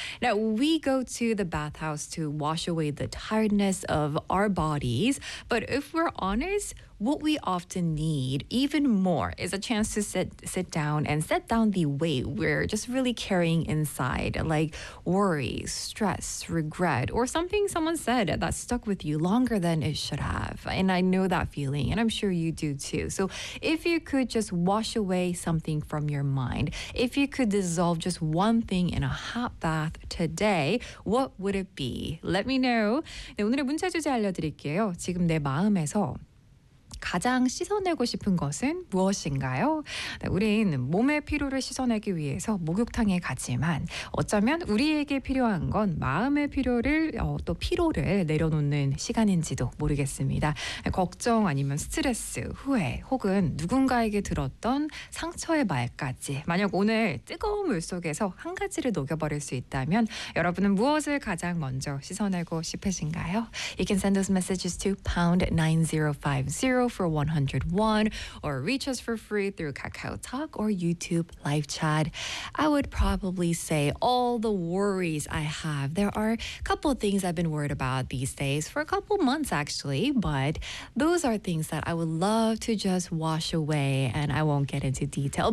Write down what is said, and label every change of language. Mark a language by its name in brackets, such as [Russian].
[English] Now, we go to the bathhouse to wash away the tiredness of our bodies, but if we're honest, what we often need even more is a chance to sit down and set down the weight we're just really carrying inside, like worry, stress, regret, or something someone said that stuck with you longer than it should have. And I know that feeling, and I'm sure you do too. So if you could just wash away something from your mind, if you could dissolve just one thing in a hot bath today, what would it be? Let me know. [Korean] 네, 오늘의 문자 주제 알려드릴게요. 지금 내 마음에서 가장 씻어내고 싶은 것은 무엇인가요? 네, 우린 몸의 피로를 씻어내기 위해서 목욕탕에 가지만 어쩌면 우리에게 필요한 건 마음의 피로를 또 피로를 내려놓는 시간인지도 모르겠습니다. 네, 걱정 아니면 스트레스, 후회 혹은 누군가에게 들었던 상처의 말까지 만약 오늘 뜨거운 물 속에서 한 가지를 녹여버릴 수 있다면 여러분은 무엇을 가장 먼저 씻어내고 싶으신가요? [English] You can send those messages to #9050 for 101 or reach us for free through KakaoTalk or YouTube live chat. I would probably say all the worries I have. There are a couple of things I've been worried about these days for a couple months actually, but those are things that I would love to just wash away, and I won't get into detail.